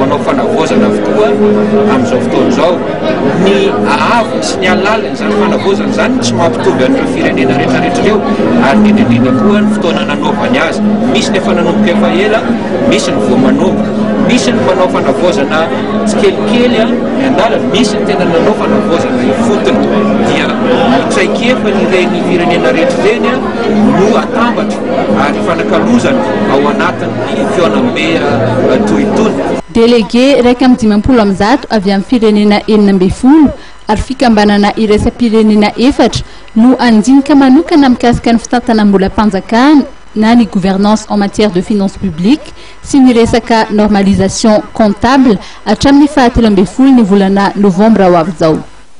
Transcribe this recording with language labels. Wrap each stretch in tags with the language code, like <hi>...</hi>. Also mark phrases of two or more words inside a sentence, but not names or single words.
<mg>manao fanavozana avokoa amin'izao fotoana zao ny ahavony sy ny alaliny zany fanavozana zany tsy mampitomby an'ireo firenena rehetrarehetra reo ary indrindrindra koa ny fotoana nanaovany azy misy nefa nanomboka efa ela misy ny voa manomboka misy ny mpanao fanavozana tsikelikely andalana misy ny tena nanao fanavozana ifotony dia traikefa nireny firenena rehetra reny no atambatra ary fanakalozana ao anatin'ny fionambe toy itony. Délégué raika amin'ny 10 avy amin'ny firenena 12 ary fikambanana iraisam-pirenena 4 no andinika manokana mikasika ny fitantanam-bolam-panjakana na ny</mg> <fr>gouvernance en matière de finances publiques</fr> <mg>sy ny resaka</mg> <fr>normalisation comptable</fr> <mg>hatramin'ny fahatelo ambin'ny folo ny volana novambra ho avy zao.</mg>